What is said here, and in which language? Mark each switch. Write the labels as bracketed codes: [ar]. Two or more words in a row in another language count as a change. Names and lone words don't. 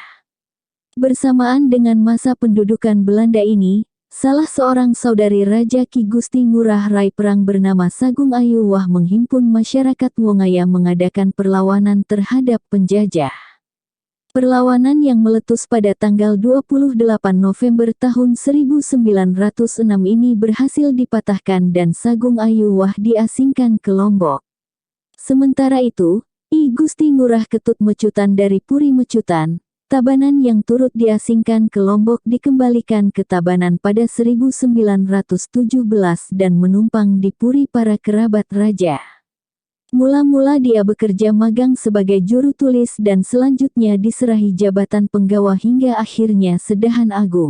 [id] Bersamaan dengan masa pendudukan Belanda ini, salah seorang saudari Raja Ki Gusti Ngurah Rai Perang bernama Sagung Ayu Wah menghimpun masyarakat Wongaya mengadakan perlawanan terhadap penjajah. Perlawanan yang meletus pada tanggal 28 November tahun 1906 ini berhasil dipatahkan dan Sagung Ayu Wah diasingkan ke Lombok. Sementara itu, I Gusti Ngurah Ketut Mecutan dari Puri Mecutan, Tabanan yang turut diasingkan ke Lombok dikembalikan ke Tabanan pada 1917 dan menumpang di Puri para kerabat raja. Mula-mula dia bekerja magang sebagai juru tulis dan selanjutnya diserahi jabatan penggawa hingga akhirnya Sedahan Agung.